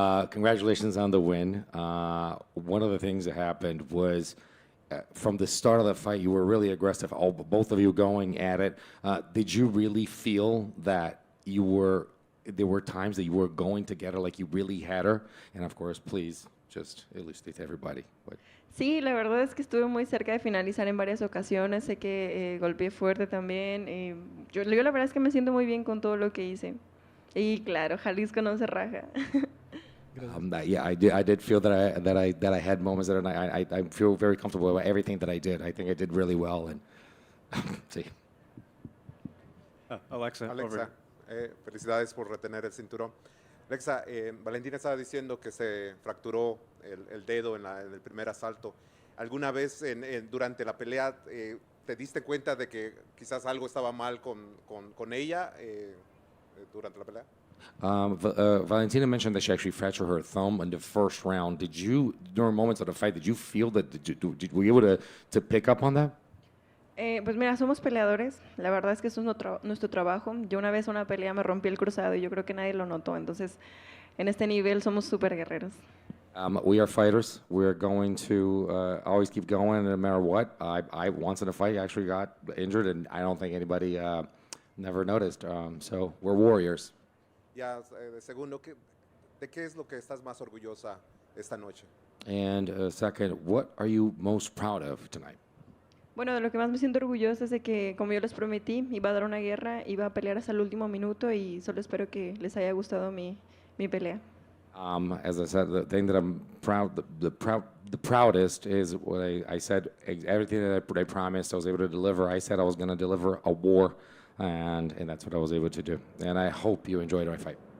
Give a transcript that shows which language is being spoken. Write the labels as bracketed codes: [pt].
[en] Congratulations on the win. One of the things that happened was from the start of the fight, you were really aggressive. Both of you going at it. Did you really feel that there were times that you were going to get her, like you really had her? And of course, please just elucidate to everybody. [es] Sí, la verdad es que estuve muy cerca de finalizar en varias ocasiones, sé que golpeé fuerte también, yo la verdad es que me siento muy bien con todo lo que hice. Y claro, Jalisco no se raja. [en] Yeah, I did feel that I had moments there, and I feel very comfortable about everything that I did. I think I did really well, and sí. [es] Alexa, felicidades por retener el cinturón. Alexa, Valentina estaba diciendo que se fracturó el dedo en el primer asalto. ¿Alguna vez durante la pelea te diste cuenta de que quizás algo estaba mal con ella durante la pelea? [en] Valentina mentioned that she actually fractured her thumb in the first round. Did you, during moments of the fight, did you feel that, were you able to pick up on that? [es] Pues mira, somos peleadores, la verdad es que eso es nuestro trabajo. Yo una vez en una pelea me rompí el cruzado y yo creo que nadie lo notó, entonces en este nivel somos súper guerreros. [en] We are fighters. We're going to always keep going no matter what. I once in a fight actually got injured, and I don't think anybody never noticed. So we're warriors. [es] Ya, segundo, ¿de qué es lo que estás más orgullosa esta noche? [en] And second, what are you most proud of tonight? [es] Bueno, de lo que más me siento orgullosa es de que, como yo les prometí, iba a dar una guerra, iba a pelear hasta el último minuto y solo espero que les haya gustado mi pelea. [en] As I said, the thing that I'm proud, the proudest is what I said. Everything that I promised, I was able to deliver. I said I was going to deliver a war, and that's what I was able to do. And I hope you enjoyed my fight.